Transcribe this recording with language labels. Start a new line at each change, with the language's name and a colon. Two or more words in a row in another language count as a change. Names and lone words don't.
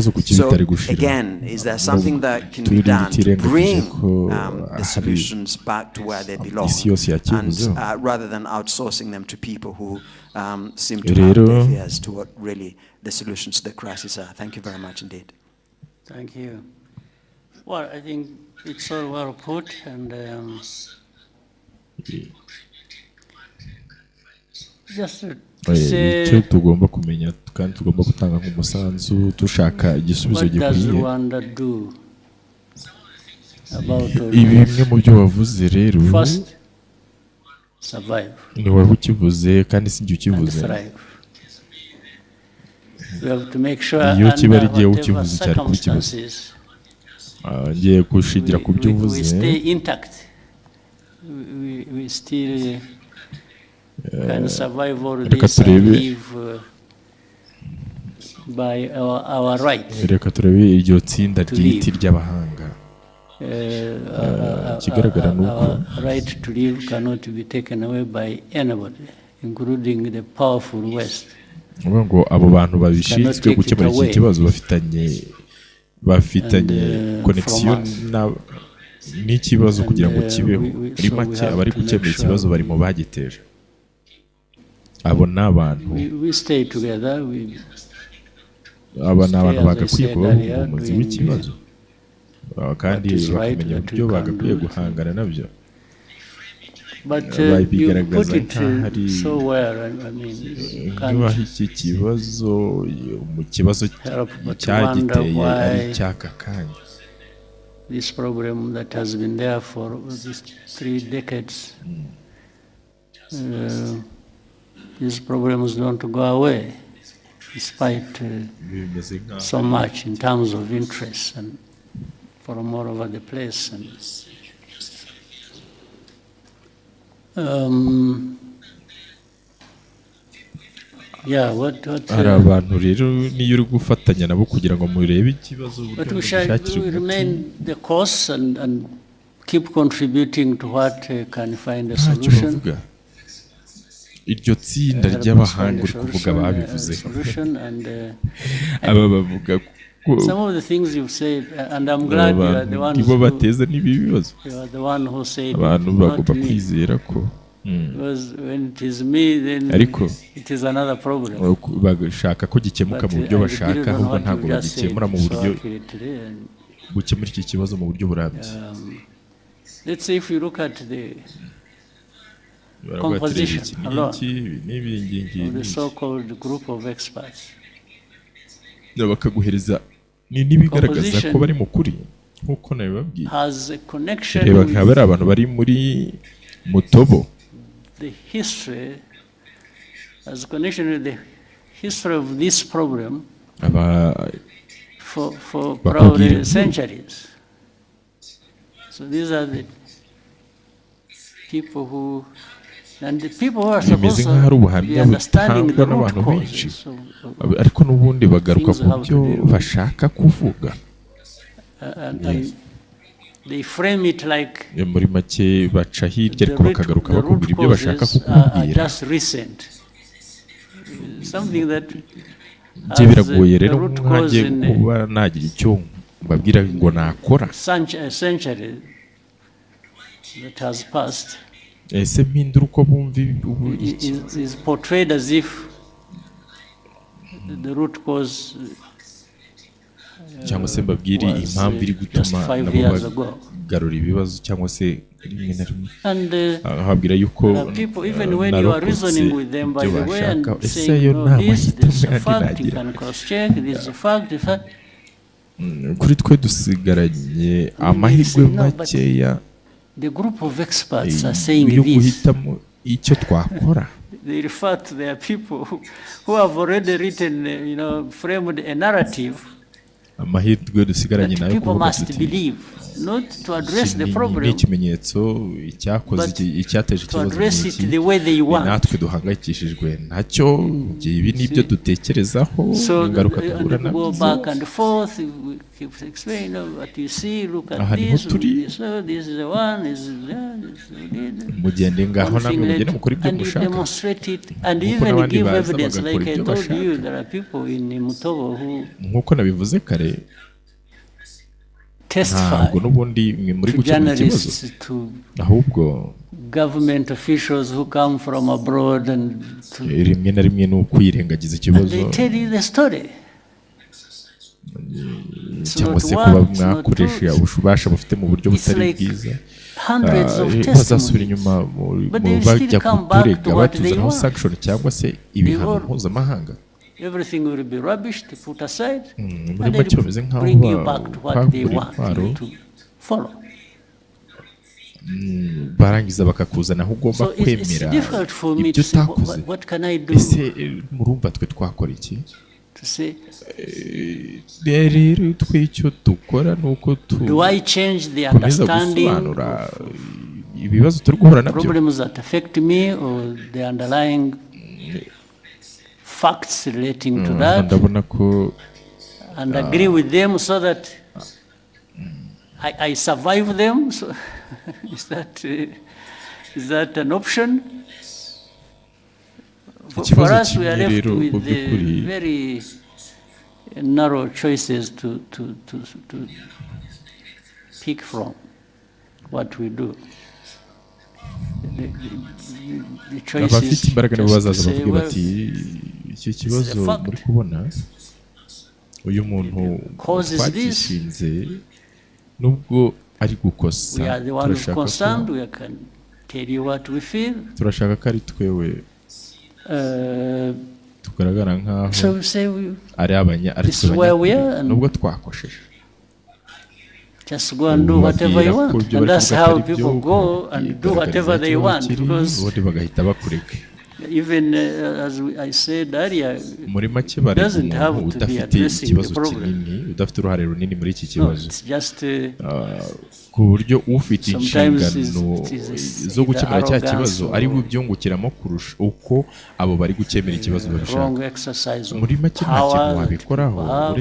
English: So again, is there something that can be done to bring the solutions back to where they belong, and rather than outsourcing them to people who seem to have their fears to what really the solutions to the crisis are? Thank you very much indeed. Thank you. Well, I think it's all well put, and just to say,
Kinyarwanda: icyo tugomba kumenya kandi tugomba gutanga nk'umusanzu dushaka igisubizo gikwiye. Bimwe mu byo wavuze rero ni wowe ukivuze kandi si njye ukivuze. Iyo kiba ari igihe ukivuze cyari kuri kivuze. Ngiye gushingira ku byo uvuze.
English: We still can survive all this and live by our right.
Kinyarwanda: Reka turebe iryo tsinda ry'iti ry'abahanga. Kigaragara nuko
English: right to live cannot be taken away by anybody, including the powerful West.
Kinyarwanda: Ngo abo bantu babishinzwe gukemura iki kibazo bafitanye bafitanye connection n'ikibazo kugira ngo kibeho muri make abari gukemura ikibazo bari mu bagiteje abo n'abantu aba n'abantu bagakwiye kuba umuzi w'ikibazo kandi bakamenya uburyo bagakwiye guhangana nabyo bigaragaza nk'ahari nk'aho iki kibazo mu kibazo cyagiteye ari icy'aka kanya.
English: This problem that has been there for these 3 decades, these problems don't go away despite so much in terms of interest and from all over the place. And, yeah,
Kinyarwanda: hari abantu rero niyo uri gufatanya nabo kugira ngo murebe ikibazo
English: but we shall remain the course and keep contributing to what can find a solution.
Kinyarwanda: Iryo tsinda ry'abahanga uri kuvuga babivuze aba bavuga
English: some of the things you've said, and I'm glad you are the one who said
Kinyarwanda: abantu bagomba kwizera ko
English: because when it is me then it is another problem.
Kinyarwanda: Bashaka ko gikemuka mu buryo bashaka ahubwo ntabwo bagikemura mu buryo gukemura iki kibazo mu buryo burambye.
English: Let's say if you look at the composition alone of the so-called group of experts,
Kinyarwanda: bakaguhereza n'ibigaragaza ko bari mu kuri nk'uko nabibabwiye.
English: Has a connection
Kinyarwanda: reba nk'aba ari abantu bari muri mutobo.
English: The history has a connection with the history of this problem for probably centuries. So these are the people who, and the people who are supposed to be understanding the root causes
Kinyarwanda: ariko n'ubundi bagaruka ku byo bashaka kuvuga.
English: And they frame it like
Kinyarwanda: muri make baca hirya ariko bakagaruka bakubwira ibyo bashaka kukubwira.
English: Just recent. Something that
Kinyarwanda: biragoye rero nkagiye kuba nagira icyo mbabwira ngo nakora.
English: Century that has passed.
Kinyarwanda: Ese mpindura uko bumva
English: is portrayed as if the root cause
Kinyarwanda: cyangwa se mbabwire impamvu iri gutuma nabo bagarura ibibazo cyangwa se rimwe na rimwe habwira yuko narokotse ibyo bashaka. Ese yo nta mahitamo yandi nagira kuri twe dusigaranye amahirwe makeya yo guhitamo icyo twakora.
English: They refer to their people who have already written, framed a narrative
Kinyarwanda: amahirwe dusigaranye nayo
English: people must believe, not to address the problem,
Kinyarwanda: ikimenyetso icyakoze icyateje ikibazo natwe duhangayikishijwe ntacyo. Ibi nibyo dutekerezaho ingaruka duhura nazo. mugende ngaho namwe mugende mukora ibyo mushaka n'abandi baza bagakora ibyo bashaka. Nk'uko nabivuze kare ntabwo n'ubundi mwe muri gukemura ikibazo ahubwo
English: government officials who come from abroad and
Kinyarwanda: rimwe na rimwe ni ukwirengagiza ikibazo cyangwa se kuba mwakoresha ububasha bufite mu buryo butari bwiza. Bazasubira inyuma bajya kuturega batuzanaho sanction cyangwa se ibihano mpuzamahanga.
English: Everything will be rubbished, put aside, and they bring you back to what they want you to follow.
Kinyarwanda: Barangiza bakakuzana aho ugomba kwemera ibyo utakoze. Ese murumva twe twakora iki? Rero twe icyo dukora nuko gusobanura ibibazo turi guhura nabyo.
English: Problems that affect me or the underlying facts relating to that, and agree with them so that I survive them. So is that an option? For us, we are left with the very narrow choices to pick from what we do. The choice
Kinyarwanda: abafite
English: is
Kinyarwanda: imbaraga nibo
English: just to
Kinyarwanda: bazaza
English: say,
Kinyarwanda: bavuge
English: well,
Kinyarwanda: bati iki
English: this is
Kinyarwanda: kibazo
English: a fact.
Kinyarwanda: muri kubona uyu muntu
English: Causes this.
Kinyarwanda: twagishinze nubwo ari gukosa
English: We are the ones
Kinyarwanda: turashaka
English: concerned.
Kinyarwanda: ko
English: We can tell you what we feel.
Kinyarwanda: turashaka ko ari twewe tugaragara nkaho
English: So we say we,
Kinyarwanda: ari ari
English: this is where we are, and
Kinyarwanda: nubwo twakosheje
English: just go and do whatever you want. And that's how people go and do whatever they want. Because
Kinyarwanda: ubundi bagahita bakureka
English: even as I said earlier,
Kinyarwanda: muri make bari
English: doesn't have
Kinyarwanda: umuntu
English: to be
Kinyarwanda: udafite
English: addressing the
Kinyarwanda: ikibazo
English: problem.
Kinyarwanda: kinini udafite uruhare runini muri iki
English: No,
Kinyarwanda: kibazo
English: it's just
Kinyarwanda: ku buryo ufite
English: sometimes
Kinyarwanda: inshingano
English: it's
Kinyarwanda: zo gukemura cya
English: arrogance
Kinyarwanda: kibazo ari we ubyungukiramo kurusha uko abo bari gukemura ikibazo
English: wrong
Kinyarwanda: babishaka
English: exercise of
Kinyarwanda: muri make nta kintu
English: power
Kinyarwanda: wabikoraho
English: that you have,